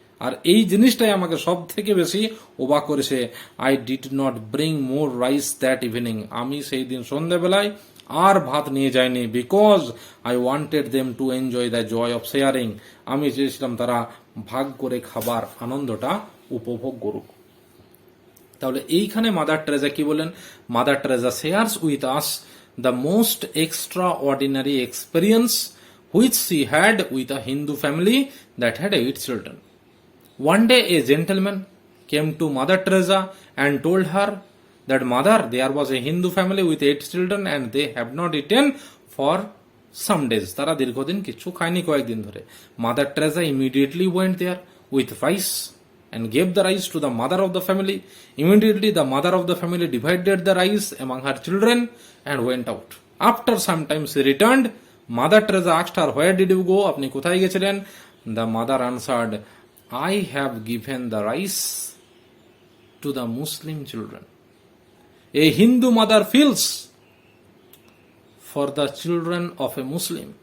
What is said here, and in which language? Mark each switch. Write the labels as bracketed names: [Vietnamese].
[Bangla] আর এই জিনিসটাই আমাকে সব থেকে বেশি অবাক করেছে। [English] I did not bring more rice that evening, [Bangla] আমি সেই দিন সন্ধ্যাবেলায় আর ভাত নিয়ে যাইনি, [English] because I wanted them to enjoy the joy of sharing, [Bangla] আমি চেয়েছিলাম তারা ভাগ করে খাবার আনন্দটা উপভোগ করুক। তাহলে এইখানে মাদার টেরেসা কি বলেন? [English] Mother Teresa shares with us the most extraordinary experience which she had with a Hindu family that had 8 children. One day a gentleman came to Mother Teresa and told her that mother, there was a Hindu family with 8 children and they have not eaten for some days. [Bangla] তারা দীর্ঘদিন কিছু খায়নি কয়েকদিন ধরে। [English] Mother Teresa immediately went there with rice and gave the rice to the mother of the family. Immediately the mother of the family divided the rice among her children and went out. After some time she returned Mother Teresa asked her, where did you go, [Bangla] আপনি কোথায় গেছিলেন? [English] The mother answered, I have given the rice to the Muslim children. A Hindu mother feels for the children of a Muslim.